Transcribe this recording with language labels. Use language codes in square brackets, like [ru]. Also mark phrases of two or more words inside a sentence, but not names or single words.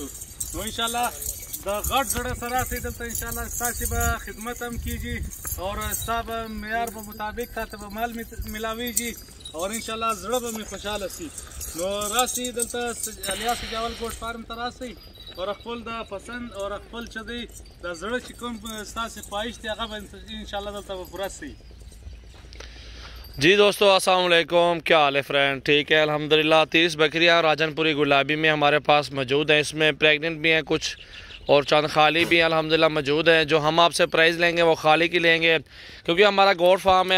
[ps] نو انشاءالله د غټ زړه سره راسئ دلته انشاءالله ستاسې به خدمت هم کېږي اور ستا به معیار په مطابق تا ته به مال ملاویږي اور انشاءالله زړه به مې خوشحاله شي. نو راسئ دلته الیا سجاول ګوټ فارم ته راسئ اور خپل د پسند اور خپل چې دی د زړه چې کوم ستاسې خواهش دی هغه به انشاءالله دلته به پوره شي. [ur] جی دوستو [ar] السلام علیکم، [ur] کیا حال ہے فرینڈ؟ ٹھیک ہے الحمدللہ. 30 بکریاں راجن پوری گلابی میں ہمارے پاس موجود ہیں. اس میں پریگننٹ بھی ہیں کچھ اور چند خالی بھی الحمدللہ موجود ہیں. جو ہم آپ سے پرائز لیں گے وہ خالی کی لیں گے کیونکہ ہمارا گوٹ فارم ہے.